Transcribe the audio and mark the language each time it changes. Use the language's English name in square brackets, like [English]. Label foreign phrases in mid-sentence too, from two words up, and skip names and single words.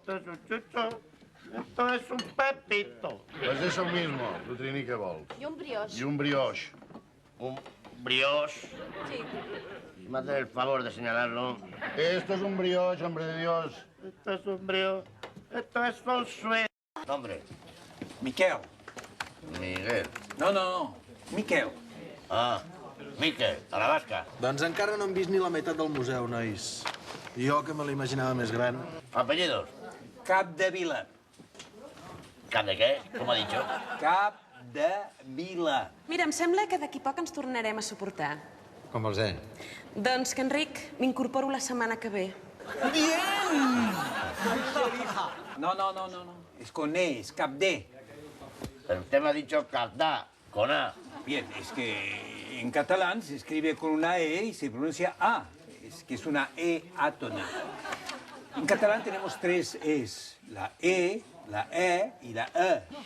[Spanish] Esto es un chucho. Esto es un pepito. Pues eso mismo, tu trini que vol. Y un brioche. Y un brioche. Un brioche. Sí. Me hace el favor de señalarlo. Esto es un brioche, hombre de Dios. Esto es un brioche. Esto es Fonsué. Nombre. Miquel. Miguel. No. Miquel. Ah, Miquel, a la vasca. [Catalan] Doncs encara no hem vist ni la meitat del museu, nois. Jo, que me l'imaginava més gran. [Spanish] Apellidos. Capdevila. ¿Cap de qué? ¿Cómo ha dicho? Capdevila. [Catalan] Mira, em sembla que d'aquí poc ens tornarem a suportar. Com vols dir? Doncs que, Enric, m'incorporo la setmana que ve. No. [Spanish] Es con E, es Capde. Pero usted me ha dicho Capdá, con A. Bien, es que en catalán se escribe con una E y se pronuncia A. Es que es una E átona. En catalán tenemos 3 Es. La E, la E y la E.